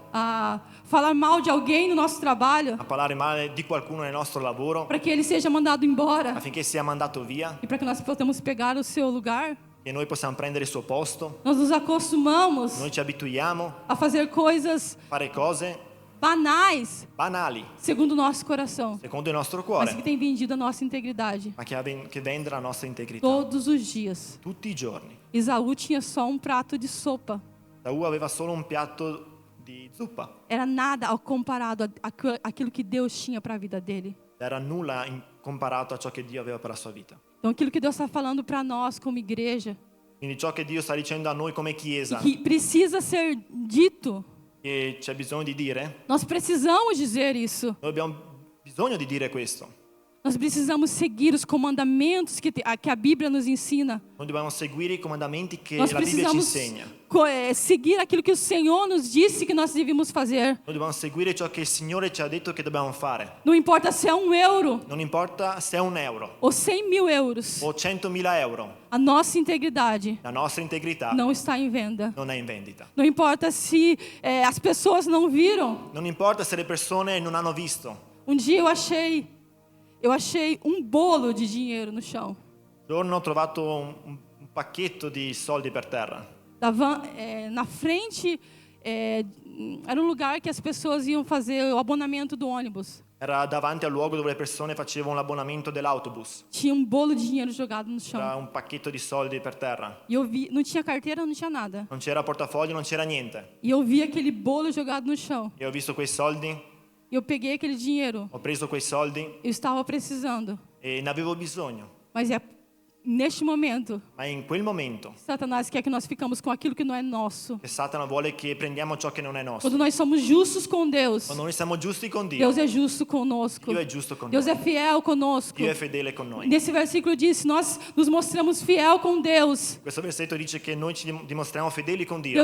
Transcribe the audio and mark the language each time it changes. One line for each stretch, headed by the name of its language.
Portuguese: a falar mal de alguém no nosso trabalho
Italian: a parlare male di qualcuno nel nostro lavoro
Portuguese: para que ele seja mandado embora
Italian: affinché sia mandato via
Portuguese: e para que nós possamos pegar o seu lugar.
Italian: e noi possiamo prendere il suo posto.
Portuguese: Nós nos acostumamos
Italian: Noi ci abituiamo
Portuguese: a fazer coisas
Italian: a fare cose
Portuguese: banais,
Italian: banali,
Portuguese: segundo o nosso coração,
Italian: secondo il nostro
Portuguese: mas
Italian: cuore,
Portuguese: que tem vendido a nossa integridade
Italian: ma che vende la nostra integrità
Portuguese: todos os dias.
Italian: tutti i giorni.
Portuguese: Esaú tinha só um prato de sopa.
Italian: Esaù aveva solo un piatto di zuppa,
Portuguese: Era nada ao comparado àquilo que Deus tinha para a vida dele.
Italian: era nulla comparato a ciò che Dio aveva per la sua vita.
Portuguese: Então, aquilo que Deus está falando para nós como igreja,
Italian: Quindi ciò che Dio sta dicendo a noi come
Portuguese: e
Italian: Chiesa,
Portuguese: que precisa ser dito,
Italian: che c'è bisogno di dire,
Portuguese: nós precisamos dizer isso.
Italian: noi abbiamo bisogno di dire questo.
Portuguese: Nós precisamos seguir os comandamentos que a Bíblia nos ensina.
Italian: Noi dobbiamo seguire i comandamenti che
Portuguese: Nós
Italian: la Bibbia ci
Portuguese: precisamos
Italian: insegna.
Portuguese: seguir aquilo que o Senhor nos disse que nós devíamos fazer.
Italian: Noi dobbiamo seguire ciò che il Signore ci ha detto che dobbiamo fare.
Portuguese: Não importa se é €1
Italian: Non importa se è €1
Portuguese: ou 100.000 euros,
Italian: o 100.000 euro,
Portuguese: a nossa integridade
Italian: la nostra integrità
Portuguese: não está em venda.
Italian: non è in vendita.
Portuguese: Não importa se as pessoas não viram.
Italian: Non importa se le persone non hanno visto.
Portuguese: Um dia eu achei um bolo de dinheiro no chão.
Italian: Un giorno ho trovato un pacchetto di soldi per terra.
Portuguese: Na frente era um lugar que as pessoas iam fazer o abonamento do ônibus.
Italian: Era davanti al luogo dove le persone facevano l'abbonamento dell'autobus.
Portuguese: Tinha um bolo de dinheiro jogado no chão.
Italian: Era un pacchetto di soldi per terra.
Portuguese: E eu vi, não tinha carteira, não tinha nada.
Italian: Non c'era portafoglio, non c'era niente.
Portuguese: E eu vi aquele bolo jogado no chão.
Italian: E ho visto quei soldi,
Portuguese: E eu peguei aquele dinheiro.
Italian: ho preso quei soldi
Portuguese: Eu estava precisando.
Italian: e ne avevo bisogno.
Portuguese: Mas é neste momento
Italian: Ma in quel momento
Portuguese: Satanás quer que nós ficamos com aquilo que não é nosso.
Italian: che Satana vuole che prendiamo ciò che non è nostro.
Portuguese: Quando nós somos justos com Deus,
Italian: Quando noi siamo giusti con Dio,
Portuguese: Deus é justo conosco.
Italian: Dio è giusto con
Portuguese: Deus
Italian: noi.
Portuguese: é fiel conosco.
Italian: Dio è fedele con noi.
Portuguese: Nesse versículo diz: nós nos mostramos fiel com Deus.
Italian: Questo versetto dice che noi ci dimostriamo fedeli con Dio